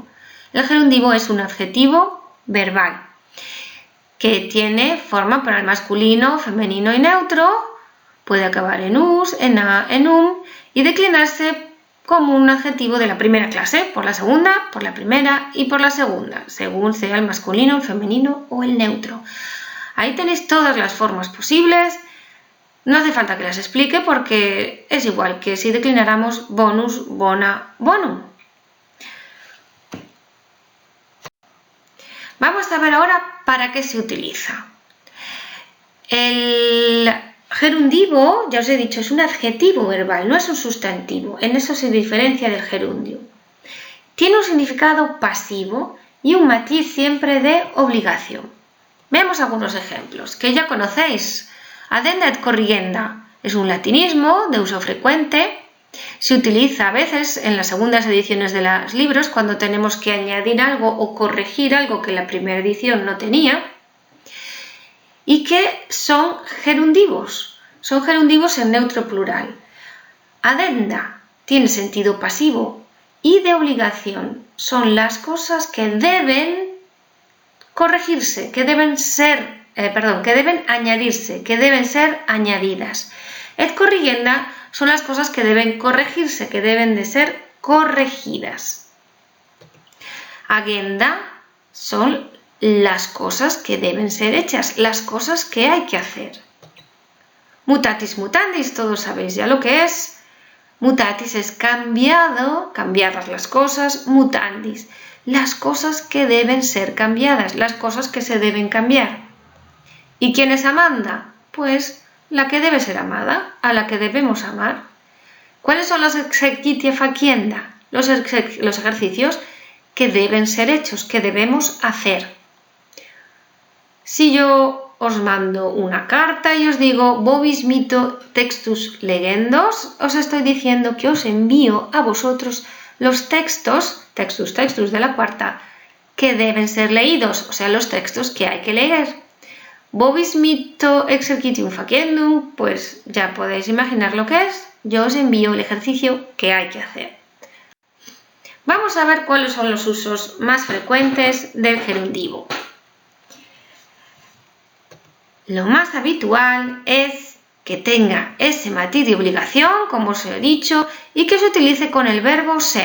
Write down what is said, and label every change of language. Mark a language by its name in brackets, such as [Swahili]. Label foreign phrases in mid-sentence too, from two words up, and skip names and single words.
[Spanish] El gerundivo es un adjetivo verbal que tiene forma para el masculino, femenino y neutro, puede acabar en us, en a, en y declinarse como un adjetivo de la primera clase, por la segunda, por la primera y por la segunda, según sea el masculino, el femenino o el neutro. Ahí tenéis todas las formas posibles. No hace falta que las explique porque es igual que si declináramos [Latin] bonus, bona, bonum. [Spanish] Vamos a ver ahora para qué se utiliza. El gerundivo, ya os he dicho, es un adjetivo verbal, no es un sustantivo. En eso se diferencia del gerundio. Tiene un significado pasivo y un matiz siempre de obligación. Veamos algunos ejemplos que ya conocéis. [Latin] Addenda et corrigenda [Spanish] es un latinismo de uso frecuente. Se utiliza a veces en las segundas ediciones de los libros cuando tenemos que añadir algo o corregir algo que la primera edición no tenía. ¿Y qué son gerundivos? Son gerundivos en neutro plural. Addenda tiene sentido pasivo y de obligación. Son las cosas que deben corregirse, que deben añadirse, que deben ser añadidas. [Latin] Et corrigenda [Spanish] son las cosas que deben corregirse, que deben de ser corregidas. Agenda son las cosas que deben ser hechas, las cosas que hay que hacer. [Latin] Mutatis mutandis, [Spanish] todos sabéis ya lo que es. Mutatis es cambiado, cambiadas las cosas, mutandis, las cosas que deben ser cambiadas, las cosas que se deben cambiar. ¿Y quién es Amanda? Pues la que debe ser amada, a la que debemos amar. ¿Cuáles son los [Latin] exercitia facienda? [Spanish] Los ejercicios que deben ser hechos, que debemos hacer. Si yo os mando una carta y os digo [Latin] vobis mito textus legendos, [Spanish] os estoy diciendo que os envío a vosotros los textos de la cuarta, que deben ser leídos, o sea, los textos que hay que leer. [Latin] Vobis mito exercitium faciendum, [Spanish] pues ya podéis imaginar lo que es. Yo os envío el ejercicio que hay que hacer. Vamos a ver cuáles son los usos más frecuentes del gerundivo. Lo más habitual es que tenga ese matiz de obligación, como os he dicho, y que se utilice con el verbo ser.